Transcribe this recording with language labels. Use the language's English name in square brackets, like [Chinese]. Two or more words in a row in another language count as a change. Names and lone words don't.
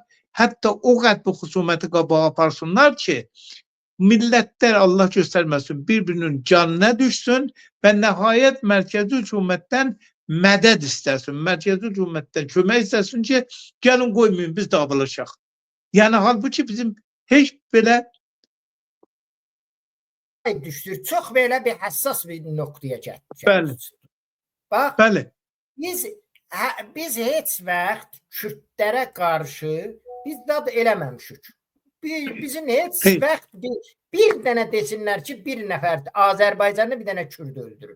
[Turkish] Hatta o kadar bu husumeti [Azerbaijani] qabağa aparsınlar [Turkish] ki milletler Allah göstermesin birbirinin canına düşsün ve nihayet merkezi hükümetten medet istesin. Merkezi hükümetten kömək istesin ki gelin koymayın biz dağılışaq. Yani halbuki bizim hiç böyle [Azerbaijani] düşdür. Çox belə bir həssas bir nöqtəyə gəldik. Bəli. Bax, bəli. biz heç vaxt Kürdlərə qarşı biz dad eləməmişik. Bizim heç vaxt bir dənə desinlər ki, bir nəfər Azərbaycanlı bir dənə Kürd öldürüb.